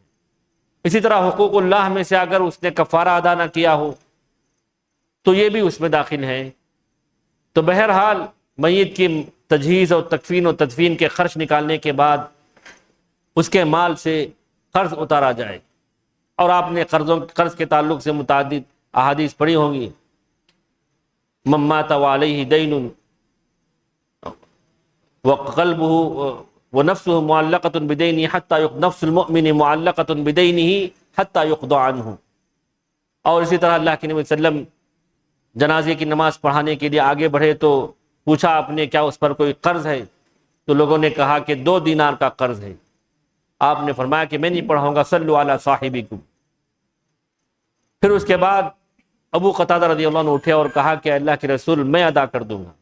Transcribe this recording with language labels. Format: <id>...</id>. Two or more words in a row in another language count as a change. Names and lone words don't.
<ur>اسی طرح حقوق اللہ میں سے اگر اس نے کفارہ ادا نہ کیا ہو تو یہ بھی اس میں داخل ہیں۔ تو بہرحال میت کی تجہیز اور تکفین و تدفین کے خرچ نکالنے کے بعد اس کے مال سے قرض اتارا جائے. اور آپ نے قرض کے تعلق سے متعدد احادیث پڑھی ہوں گی.</ur> <ar>من مات وعلیہ دین وقلبه ونفسه معلقۃ بدینہ حتی نفس المؤمن معلقۃ بدینہ حتی یقضى عنہ.</ar> <ur>اور اسی طرح اللہ کے نبی</ur> <ar>صلی اللہ علیہ وسلم</ar> <ur>جنازے کی نماز پڑھانے کے لیے آگے بڑھے تو پوچھا آپ نے کیا اس پر کوئی قرض ہے؟ تو لوگوں نے کہا کہ 2 دینار کا قرض ہے. آپ نے فرمایا کہ میں نہیں پڑھاؤں گا،</ur> <ar>صلوا علی صاحبکم.</ar> <ur>پھر اس کے بعد ابو قتادہ</ur> <ar>رضی اللہ عنہ</ar> <ur>اٹھے اور کہا کہ اللہ کے رسول میں ادا کر دوں گا.</ur>